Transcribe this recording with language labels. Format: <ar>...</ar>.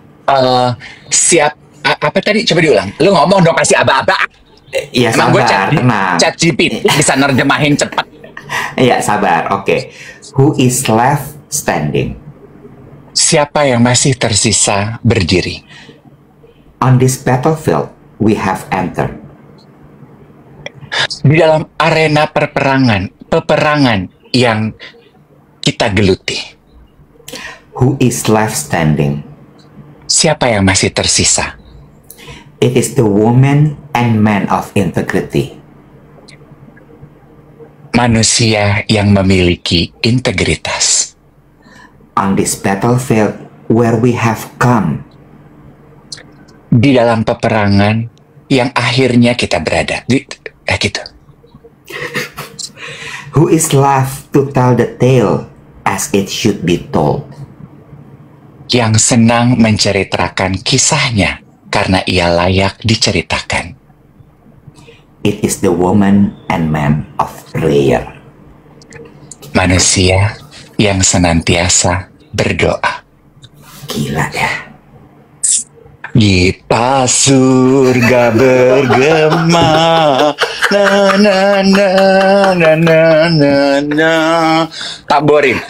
<id>Apa tadi? Coba diulang. Lu ngomong dong, kasih aba-aba. Iya, sabar, tenang. Chat GPT bisa nerjemahin cepat. Iya, sabar. Oke.</id> <en>Who is left standing?</en> <id>Siapa yang masih tersisa berdiri?</id> <en>On this battlefield, we have entered.</en> <id>Di dalam arena peperangan yang kita geluti.</id> <en>Who is left standing?</en> <id>Siapa yang masih tersisa?</id> <en>It is the woman and man of integrity.</en> <id>Manusia yang memiliki integritas.</id> <en>On this battlefield where we have come.</en> <id>Di dalam peperangan yang akhirnya kita berada. Gitu.</id> <en>Who is left to tell the tale as it should be told?</en> <id>Yang senang menceritakan kisahnya karena ia layak diceritakan.</id> <en>It is the woman and man of prayer.</en> <id>Manusia yang senantiasa berdoa. Gila ya. Kita surga bergema, na na na na na na na. Tak boring.</id>